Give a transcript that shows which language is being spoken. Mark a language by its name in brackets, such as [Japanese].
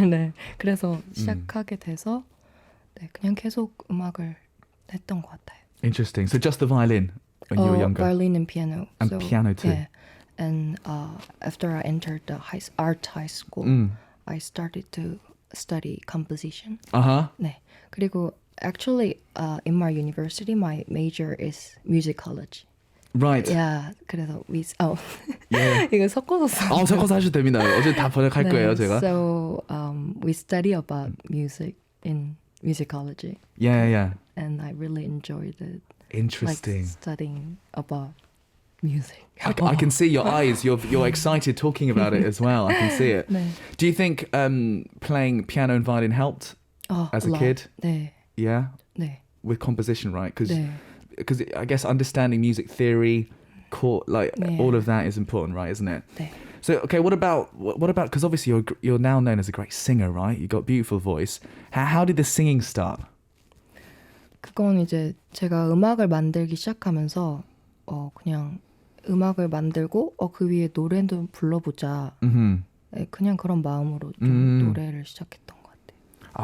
[Korean] 네, 그래서 시작하게 돼서 그냥 계속 음악을 했던 것 같아요. [English] Interesting. So just the violin when you were younger? Violin and piano. And piano too. Yeah. And after I entered the art high school, I started to study composition. [Korean] 네. 그리고 [English] actually in my university, my major is musicology. Right. Yeah. [Korean] 그래서 [English] yeah. [Korean] 이거 섞어서 섞어서 하셔도 됩니다. 어제 다 번역할 거예요, 제가. [English] So we study about music in musicology. Yeah. And I really enjoyed it. Interesting. Like studying about music. I can see your eyes. You're excited talking about it as well. I can see it. [Korean] 네. [English] Do you think playing piano and violin helped as a kid? [Korean] 네. [English] Yeah? [Korean] 네. [English] With composition, right? Because [Korean] 네. [English] I guess understanding music theory, all of that is important, right? Isn't it? [Korean] 네. [English] So, okay, what about? Because obviously you're now known as a great singer, right? You got a beautiful voice. How did the singing start? [Korean] 그건 이제 제가 음악을 만들기 시작하면서 그냥 음악을 만들고 그 위에 노래도 불러보자. 네, 그냥 그런 마음으로 좀 노래를 시작했던 것 같아요.